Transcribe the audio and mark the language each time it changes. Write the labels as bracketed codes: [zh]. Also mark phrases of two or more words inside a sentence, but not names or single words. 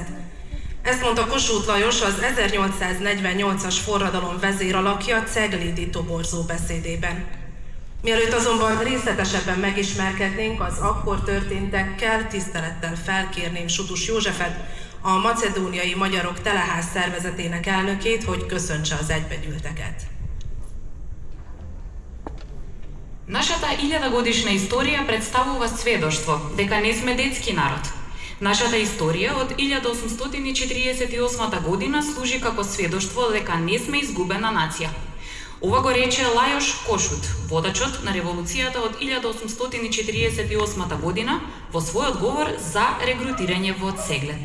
[hu] Ezt mondta Kossuth Lajos az 1848-as forradalom vezéralakja Ceglédi toborzó beszédében. Mielőtt azonban részletesebben megismerkednénk az akkor történtekkel, tisztelettel felkérném Sutus Józsefet, a Macedóniai Magyarok Teleház szervezetének elnökét, hogy köszöntse az egybegyűlteket. [mk] Нашата 1000-годишна историја представува сведоштво дека не сме детски народ. Нашата историја од 1848 година служи како сведоштво дека не сме изгубена нација. Ова го рече Лајош Кошут, водачот на револуцијата од 1848 година, во својот говор за регрутирање во Цеглед.